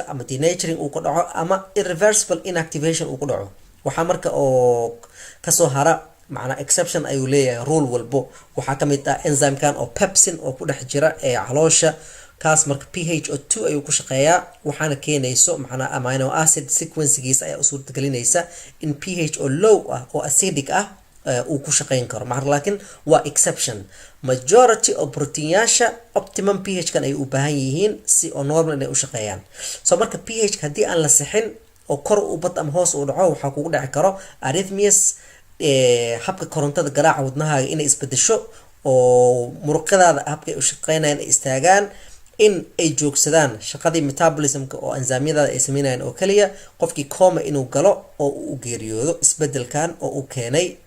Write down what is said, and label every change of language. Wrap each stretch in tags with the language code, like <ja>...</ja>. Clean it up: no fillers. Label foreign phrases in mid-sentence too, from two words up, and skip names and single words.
<so>ama denaturing uu ku dhaco ama</so> <en>irreversible inactivation</en> <so>uu ku dhaco waxa marka oo ka soo hara macna exception ayuu leeyahay rule walbo waxa kamid ah enzyme kan oo pepsin oo ku dhex jira caloosha kaas marka pH oo 2 ayuu ku shaqeeyaa waxaana keenayso macna</so> <en>amino acid sequence-</en> <so>giisa ayaa u suurtagelinaysa in pH oo low ah oo acidic ah uu ku shaqeyn karo laakiin waa exception</so> <en>majority of</en> <so>proteinyaasha</so> <en>optimum pH</en> <so>kan ay u baahan yihiin si oo normal inay u shaqeeyaan so marka pH hadii aan la sixin oo kor u bad ama hoos u dhaco waxa kugu dhici karo arrhythmias habka korontada garaaca wadnahaaga inay isbedesho oo muruqyadaada habka u shaqeynayaan ay istaagaan in ay joogsadaan shaqadii metabolism-ka oo enzyme-yada ay sameynayaan oo kaliya qofkii coma inuu galo oo uu geeriyoodo isbedelkan oo uu keenay</so>